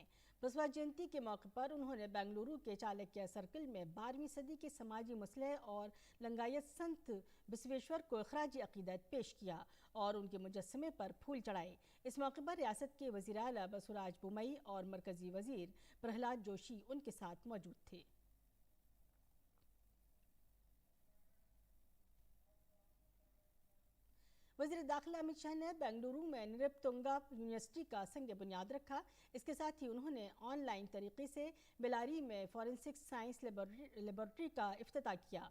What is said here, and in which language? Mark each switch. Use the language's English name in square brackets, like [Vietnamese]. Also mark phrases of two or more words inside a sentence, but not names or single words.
[Urdu] بسوا جینتی کے موقع پر انہوں نے بنگلورو کے چالکیہ سرکل میں 12ویں صدی کے سماجی مسلح اور لنگایت سنت بسویشور کو خراج عقیدت پیش کیا اور ان کے مجسمے پر پھول چڑھائے۔ اس موقع پر ریاست کے وزیر اعلیٰ بسوراج بومئی اور مرکزی وزیر پرہلاد جوشی ان کے ساتھ موجود تھے۔ وزیر داخلہ امت شاہ نے بنگلورو میں نرپتنگا یونیورسٹی کا سنگ بنیاد رکھا۔ اس کے ساتھ ہی انہوں نے آن لائن طریقے سے بیلاری میں فورنسک سائنس لیبارٹری کا افتتاح کیا۔